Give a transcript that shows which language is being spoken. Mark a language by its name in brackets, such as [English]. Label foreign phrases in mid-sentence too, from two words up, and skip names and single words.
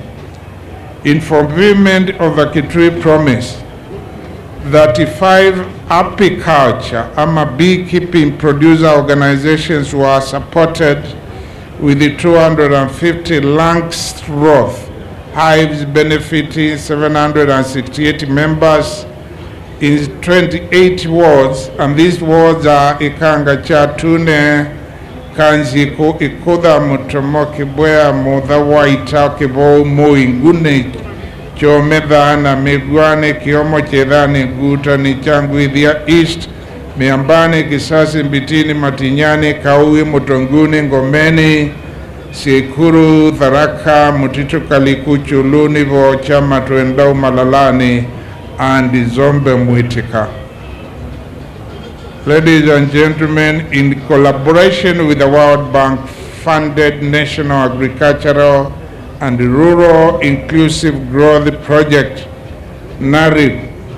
[English] In fulfillment of the Kitui promise, 35 apiculture and beekeeping producer organizations were supported with the 250 Langstroth hives benefiting 768 members in 28 wards, and these wards are Ikanga Chatune, Kanziku, Ikuda, Mutomo, Kibwea, Mudha, Waita, Kibo, Muingune, Chomedhana, Migwane, Kiomo, Chedhani, Gutani, Changwidhia East, Miambani, Kisasi, Mbitini, Matinyani, Kaui, Mutonguni, Ngomeni, Sikuru, Tharaka, Mutito Kalikuchu, Lunivo, Chama, Tuendau, Malalani, and Zombe Mwitika. Ladies and gentlemen, in collaboration with the World Bank funded National Agricultural and Rural Inclusive Growth Project, NARIP,